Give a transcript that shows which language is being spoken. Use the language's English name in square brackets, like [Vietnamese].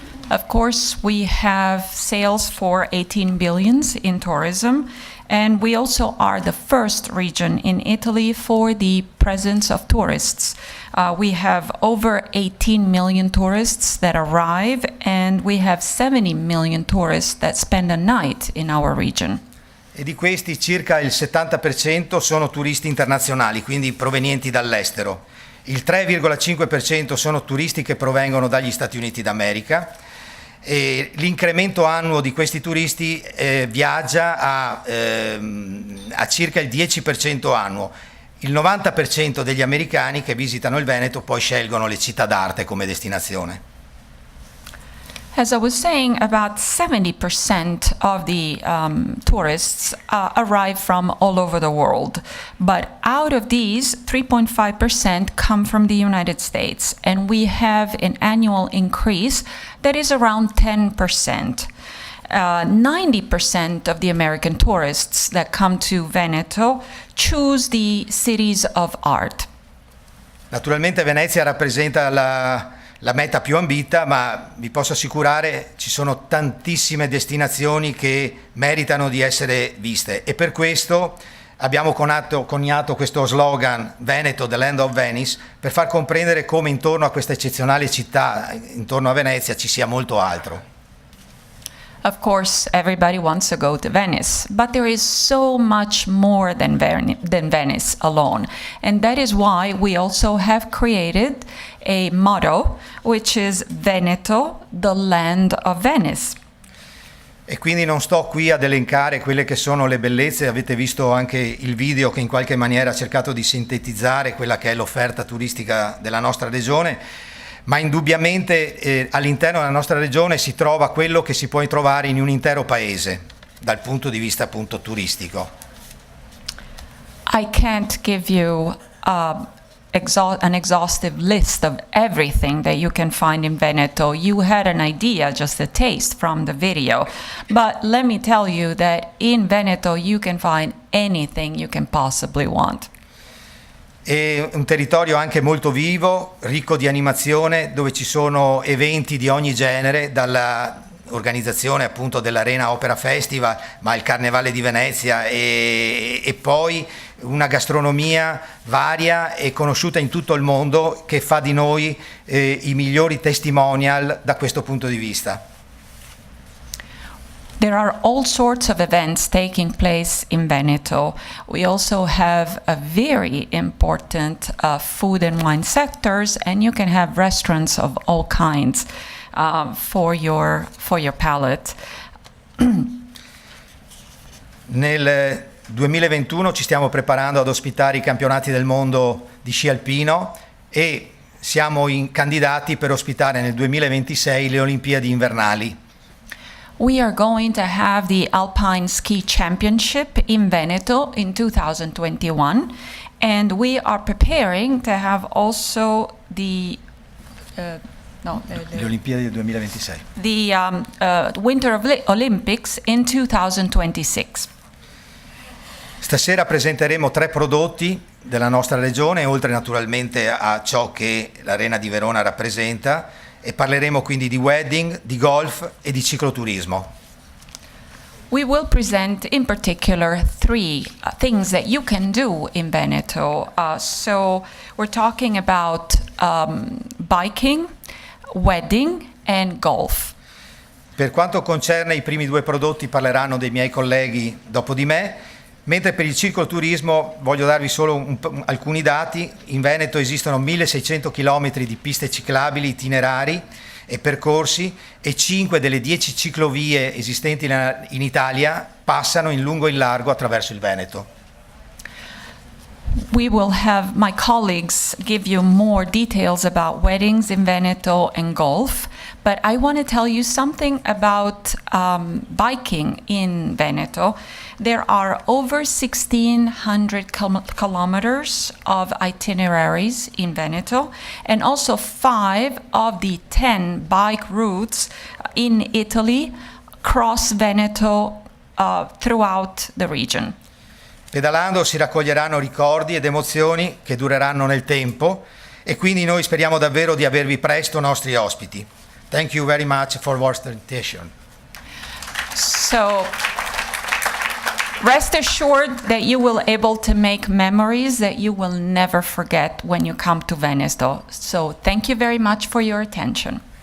[English] Of course, we have sales for 18 billions in tourism, and we also are the first region in Italy for the presence of tourists. We have over 18 million tourists that arrive, and we have 70 million tourists that spend a night in our region. [Italian] E di questi circa il 70% sono turisti internazionali, quindi provenienti dall'estero. Il 3,5% sono turisti che provengono dagli Stati Uniti d'America. E l'incremento annuo di questi turisti viaggia a circa il 10% annuo. Il 90% degli americani che visitano il Veneto poi scelgono le città d'arte come destinazione. [English] As I was saying, about 70% of the tourists arrive from all over the world. But out of these, 3.5% come from the United States. And we have an annual increase that is around 10%. 90% of the American tourists that come to Veneto choose the cities of art. [Italian] Naturalmente Venezia rappresenta la meta più ambita, ma vi posso assicurare ci sono tantissime destinazioni che meritano di essere viste e per questo abbiamo coniato questo slogan Veneto, [English] the land of Venice, [Italian] per far comprendere come intorno a questa eccezionale città, intorno a Venezia, ci sia molto altro. [English] Of course, everybody wants to go to Venice, but there is so much more than Venice alone. And that is why we also have created a motto, which is Veneto, the land of Venice. [Italian] E quindi non sto qui ad elencare quelle che sono le bellezze, avete visto anche il video che in qualche maniera ha cercato di sintetizzare quella che è l'offerta turistica della nostra regione, ma indubbiamente all'interno della nostra regione si trova quello che si può trovare in un intero paese, dal punto di vista appunto turistico. [English] I can't give you an exhaustive list of everything that you can find in Veneto. You had an idea, just a taste from the video. But let me tell you that in Veneto you can find anything you can possibly want. [Italian] È un territorio anche molto vivo, ricco di animazione, dove ci sono eventi di ogni genere, dalla organizzazione appunto dell'Arena Opera Festival, ma il Carnevale di Venezia e poi una gastronomia varia e conosciuta in tutto il mondo che fa di noi i migliori testimonial da questo punto di vista. [English] There are all sorts of events taking place in Veneto. We also have a very important food and wine sectors, and you can have restaurants of all kinds for your palate. [Italian] Nel 2021 ci stiamo preparando ad ospitare i campionati del mondo di sci alpino e siamo candidati per ospitare nel 2026 le Olimpiadi invernali. [English] We are going to have the Alpine Ski Championship in Veneto in 2021, and we are preparing to have also the [Italian] Le Olimpiadi del 2026. [English] The Winter Olympics in 2026. [Italian] Stasera presenteremo 3 prodotti della nostra regione, oltre naturalmente a ciò che l'Arena di Verona rappresenta, e parleremo quindi di wedding, di golf e di cicloturismo. [English] We will present in particular 3 things that you can do in Veneto. So we're talking about biking, wedding and golf. [Italian] Per quanto concerne i primi 2 prodotti parleranno dei miei colleghi dopo di me, mentre per il cicloturismo voglio darvi solo alcuni dati. In Veneto esistono 1600 km di piste ciclabili itinerari e percorsi e 5 delle 10 ciclovie esistenti in Italia passano in lungo e in largo attraverso il Veneto. [English] we will have my colleagues give you more details about weddings in Veneto and golf. But I want to tell you something about biking in Veneto. There are over 1,600 kilometers of itineraries in Veneto, and also 5 of the 10 bike routes in Italy cross Veneto throughout the region. [Italian] Pedalando si raccoglieranno ricordi ed emozioni che dureranno nel tempo e quindi noi speriamo davvero di avervi presto nostri ospiti. [English] Thank you very much for your attention. So rest assured that you will be able to make memories that you will never forget when you come to Veneto. So thank you very much for your attention.